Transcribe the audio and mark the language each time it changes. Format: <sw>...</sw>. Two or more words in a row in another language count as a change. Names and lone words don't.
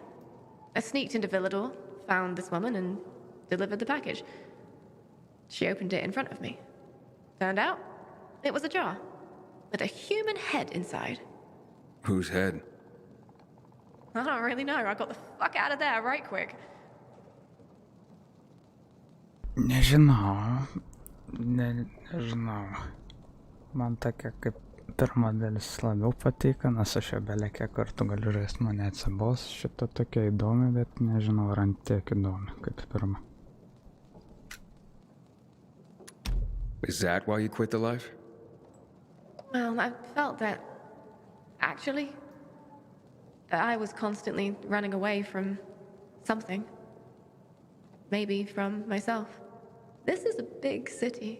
<en>I sneaked into Villador, found this woman, and delivered the package. She opened it in front of me. Turned out, it was a jar, with a human head inside. Whose head? I don't really know. I got the fuck out of there right quick.</en> <lt>Nežinau. Man tokia kaip pirma dalis labiau patiko, nes aš jau beveik kiek kartų galiu žaisti, man neatsibos. Šita tokia įdomi, bet nežinau, ar ant tiek įdomi kaip pirma.</lt> <en>Is that why you quit the life? Well, I felt that, actually, that I was constantly running away from something. Maybe from myself. This is a big city.</en>